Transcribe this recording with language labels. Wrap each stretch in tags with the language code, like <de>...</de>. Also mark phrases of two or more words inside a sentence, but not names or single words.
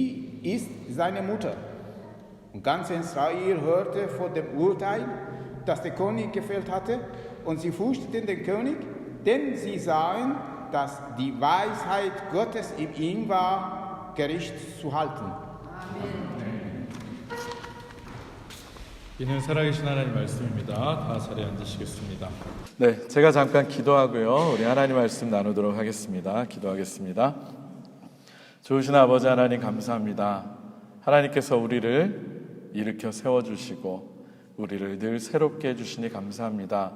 <de>Die ist seine Mutter. Und ganz Israel hörte von dem Urteil, das der König gefällt hatte, und sie fürchteten den König, denn sie sahen, dass die Weisheit Gottes in ihm war, Gericht zu halten.</de> <ko>이는 살아계신 하나님 말씀입니다. 다 자리에 앉으시겠습니다. 네, 제가 잠깐 기도하고요. 우리 하나님 말씀 나누도록 하겠습니다. 기도하겠습니다. 좋으신 아버지 하나님 감사합니다. 하나님께서 우리를 일으켜 세워주시고 우리를 늘 새롭게 해주시니 감사합니다.</ko>